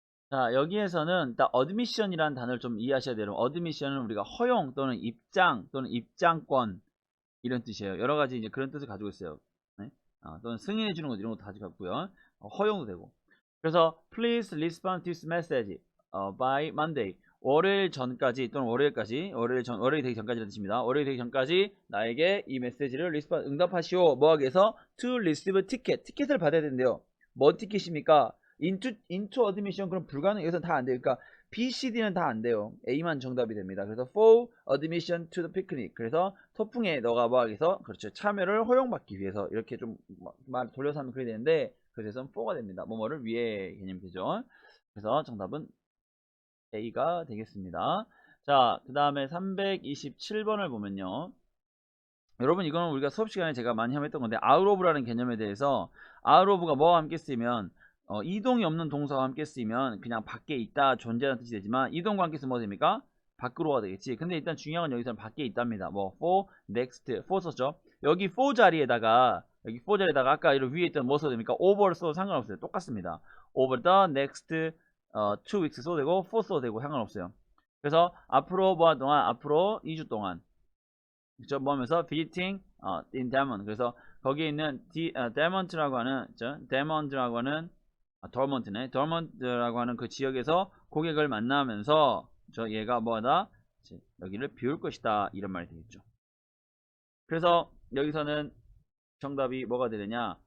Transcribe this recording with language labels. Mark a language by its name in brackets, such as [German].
[Korean] 자, 여기에서는 일단 admission이라는 단어를 좀 이해하셔야 돼요. admission은 우리가 허용 또는 입장 또는 입장권 이런 뜻이에요. 여러 가지 이제 그런 뜻을 가지고 있어요. 네? 또는 승인해 주는 것 이런 것도 가지고 있고요. 허용도 되고. 그래서 [English] please respond to this message by Monday. [Korean] 월요일 전까지 또는 월요일 되기 전까지라는 뜻입니다. 월요일 되기 전까지 나에게 이 메시지를 응답하시오. 뭐 하기 위해서 [English] to receive ticket. [Korean] 티켓을 받아야 된대요. 뭔 티켓입니까? into admission 그럼 불가능. 여기서 다 안 돼요. 그러니까 B, C, D는 다 안 돼요. A만 정답이 됩니다. 그래서 [English] for admission to the picnic. [Korean] 그래서 소풍에 너가 뭐 하기 위해서 그렇죠. 참여를 허용받기 위해서 이렇게 좀 말 돌려서 하면 그래야 되는데 그래서 4가 됩니다. 뭐뭐를 위해 개념이 되죠. 그래서 정답은 A가 되겠습니다. 자, 그 다음에 327번을 보면요. 여러분 이거는 우리가 수업 시간에 제가 많이 했던 건데 out of라는 개념에 대해서 out of가 뭐와 함께 쓰이면 이동이 없는 동사와 함께 쓰이면 그냥 밖에 있다 존재하는 뜻이 되지만 이동과 함께 쓰면 뭐 됩니까? 밖으로가 되겠지. 근데 일단 중요한 건 여기서는 밖에 있답니다. 뭐 for, next, for 썼죠. 여기 for 자리에다가 아까 이런 위에 있던 뭐 써도 됩니까? over 써도 상관없어요. 똑같습니다. [English] over the next 2 weeks [Korean] 써도 되고 [English] for [Korean] 써도 되고 상관없어요. 그래서 앞으로 뭐 할 동안 앞으로 2주 동안 그죠? 뭐 하면서 [English] visiting in Demont. [Korean] 그래서 거기에 있는 Demont라고 하는 Demont라고 하는 Dormont네. Dormont라고 하는 그 지역에서 고객을 만나면서 얘가 뭐하다? 여기를 비울 것이다. 이런 말이 되겠죠. 그래서 여기서는 정답이 뭐가 되느냐?